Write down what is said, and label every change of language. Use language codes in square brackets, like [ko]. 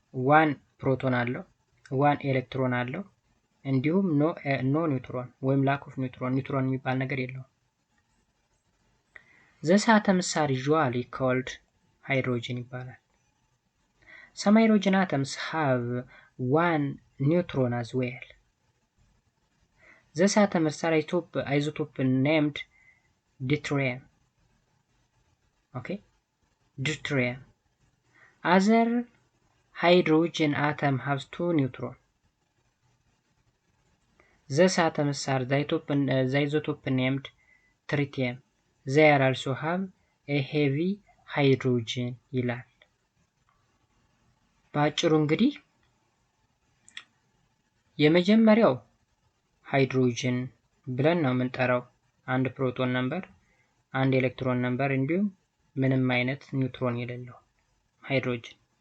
[am] ዋን ፕሮቶን አለው፣ ዋን ኤሌክትሮን አለው፣ እንዲሁም ኖ ኒውትሮን ወይም ላክ ኦፍ ኒውትሮን የሚባል ነገር የለውም። [en] These atoms are usually called hydrogen [am] ይባላል። [en] Some hydrogen atoms have one neutron as well. This atom is isotope named deuterium. Okay, deuterium. Other hydrogen atom has two neutrons. These atoms are the isotope named tritium. They also have a heavy hydrogen [am] ይላል። በአጭሩ እንግዲህ የመጀመሪያው ሃይድሮጅን ብለን ነው የምንጠራው። አንድ ፕሮቶን ነምበር፣ አንድ ኤሌክትሮን ነምበር እንዲሁም ምንም አይነት ኒውትሮን የሌለው ሃይድሮጅን።